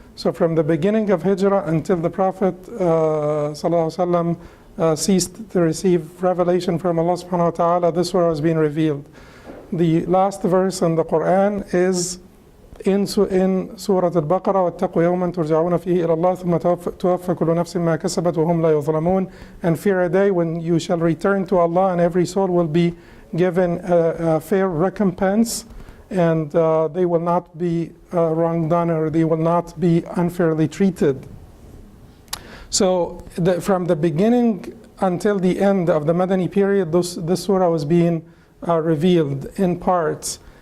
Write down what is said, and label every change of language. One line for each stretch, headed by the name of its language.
English: So from the beginning of Hijrah until the Prophet ﷺ ceased to receive revelation from Allah subhanahu wa ta'ala, this surah was being revealed. The last verse in the Quran is in Surah Al-Baqarah,
Arabic: وَاتَّقُوا يَوْمًا تُرْجَعُونَ فِيهِ إِلَى اللَّهِ ثُمَّ تُوَفَّى كُلُّ نَفْسٍ مَا كَسَبَتْ وَهُمْ لَا يُظْلَمُونَ.
English: And fear a day when you shall return to Allah and every soul will be given a fair recompense, and they will not be wrong done, or they will not be unfairly treated. So from the beginning until the end of the Madani period, this surah was being revealed in parts.